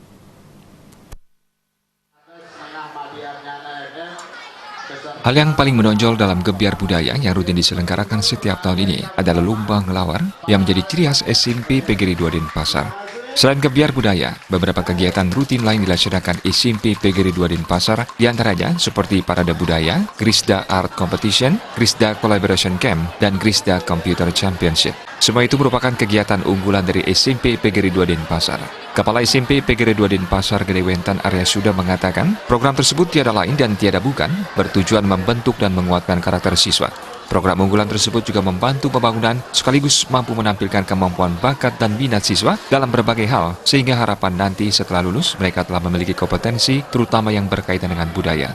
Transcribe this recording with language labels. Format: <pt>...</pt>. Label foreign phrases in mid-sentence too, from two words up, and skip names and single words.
<id>Hal yang paling menonjol dalam gebiar budaya yang rutin diselenggarakan setiap tahun ini adalah lomba ngelawar yang menjadi ciri khas SMP Pegri 2 Denpasar. Selain gebiar budaya, beberapa kegiatan rutin lain dilaksanakan SMP Pegri 2 Denpasar, diantaranya seperti Parade Budaya, Grisda Art Competition, Grisda Collaboration Camp, dan Grisda Computer Championship. Semua itu merupakan kegiatan unggulan dari SMP Pegri 2 Denpasar. Kepala SMP Pegri 2 Denpasar Gede Wentan Arya Suda mengatakan, program tersebut tiada lain dan tiada bukan bertujuan membentuk dan menguatkan karakter siswa. Program unggulan tersebut juga membantu pembangunan sekaligus mampu menampilkan kemampuan bakat dan minat siswa dalam berbagai hal, sehingga harapan nanti setelah lulus mereka telah memiliki kompetensi terutama yang berkaitan dengan budaya.</id>